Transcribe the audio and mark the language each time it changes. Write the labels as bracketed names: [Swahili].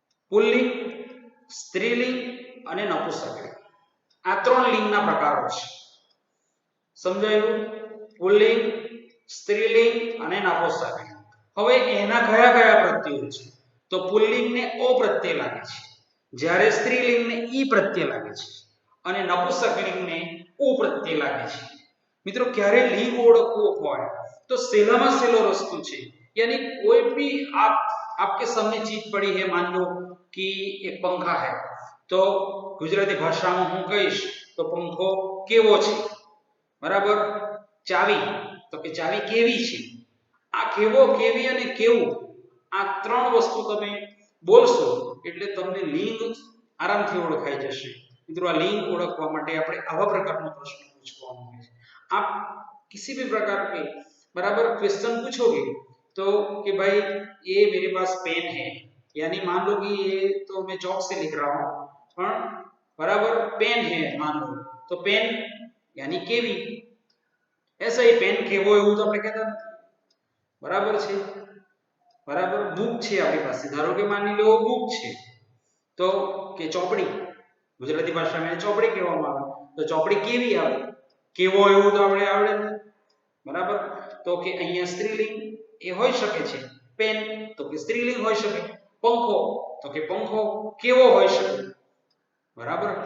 [Gujarati] પુલ્લિંગ, સ્ત્રીલિંગ અને નપુંસકલિંગ, આ ત્રણ લિંગના પ્રકારો છે. સમજાયું? પુલ્લિંગ, સ્ત્રીલિંગ અને નપુંસકલિંગ. હવે એના કયા કયા પ્રત્યયો છે? તો પુલ્લિંગને ઓ પ્રત્યય લાગે છે, જ્યારે સ્ત્રીલિંગને ઈ પ્રત્યય લાગે છે અને નપુંસકલિંગને ઉ પ્રત્યય લાગે છે. મિત્રો ક્યારે લિંગ ઓળખવું હોય તો સહેલામાં સહેલો રસ્તો છે, [Hindi] यानी कोई भी आपके सामने चीज पड़ी है, मान लो कि एक पंखा है, तो गुजराती भाषा में [Gujarati] हूँ कहीश तो पंखो केवो छे, [Hindi] बराबर. [Gujarati] चावी, तो કે ચાવી કેવી છે. આ કેવો, કેવી અને કેવું, આ ત્રણ વસ્તુ તમે બોલશો એટલે તમને લિંગ આરામથી ઓળખાઈ જશે. મિત્રો આ લિંગ ઓળખવા માટે આપણે આવા પ્રકારનો પ્રશ્ન પૂછવાનો હોય છે. [Hindi] આપ किसी भी प्रकार के बराबर क्वेश्चन पूछोगे तो कि भाई ये मेरे पास पेन है, यानी मान लो कि ये तो मैं चौक से लिख रहा हूँ, पर बराबर पेन है मान लो, तो पेन यानी केवी. ऐसा ही पेन केवो [Gujarati] એવું તો આપણે કહેતા નથી. બરાબર છે. બરાબર. બુક છે આપણી પાસે, ધારો કે માની લો બુક છે, તો કે ચોપડી, ગુજરાતી ભાષામાં એને ચોપડી કહેવામાં આવે, તો ચોપડી કેવી આવે? કેવો એવું તો આપણે આવડે ને. બરાબર. તો કે અહીંયા સ્ત્રીલિંગ એ હોઈ શકે છે, પેન તો કે સ્ત્રીલિંગ હોઈ શકે, પંખો તો કે પંખો કેવો હોઈ શકે. બરાબર.